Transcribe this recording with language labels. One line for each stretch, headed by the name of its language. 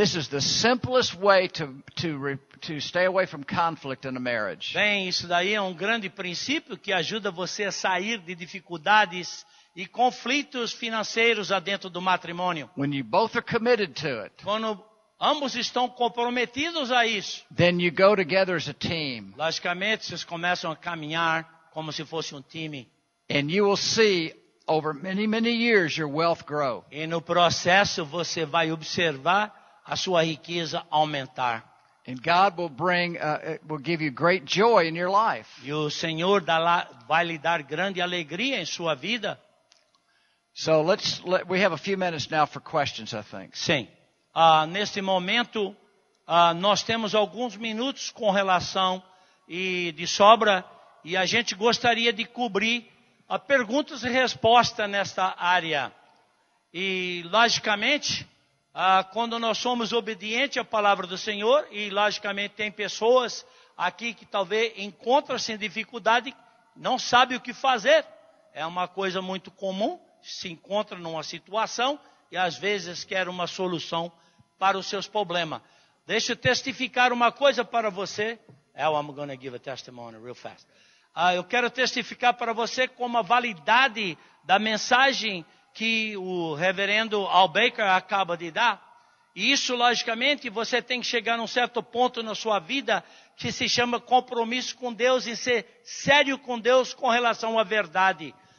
English: This is the simplest way to stay away from conflict in a marriage.
Portuguese: Bem, isso daí é um grande princípio que ajuda você a sair de dificuldades e conflitos financeiros dentro do matrimônio.
English: When you both are committed to it,
Portuguese: Quando ambos estão comprometidos a isso,
English: then you go together as a team,
Portuguese: logicamente vocês começam a caminhar como se fosse um time.
English: and you will see over many, many years your wealth grow.
Portuguese: E no processo você vai observar a sua riqueza aumentar.
English: And God will give you great joy in your life.
Portuguese: E o Senhor vai lhe dar grande alegria em sua vida.
English: So we have a few minutes now for questions, I think.
Portuguese: Sim. Neste momento, nós temos alguns minutos com relação e de sobra, e a gente gostaria de cobrir perguntas e respostas nesta área. E, logicamente, quando nós somos obedientes à palavra do Senhor, e, logicamente, tem pessoas aqui que talvez encontram-se em dificuldade, não sabem o que fazer. É uma coisa muito comum, se encontra numa situação e, às vezes, quer uma solução para os seus problemas. Deixa eu testificar uma coisa para você.
English: I'm going to give a testimony real fast.
Portuguese: Eu quero testificar para você como a validade da mensagem que o reverendo Al Baker acaba de dar. E isso, logicamente, você tem que chegar num certo ponto na sua vida que se chama compromisso com Deus e ser sério com Deus com relação à verdade.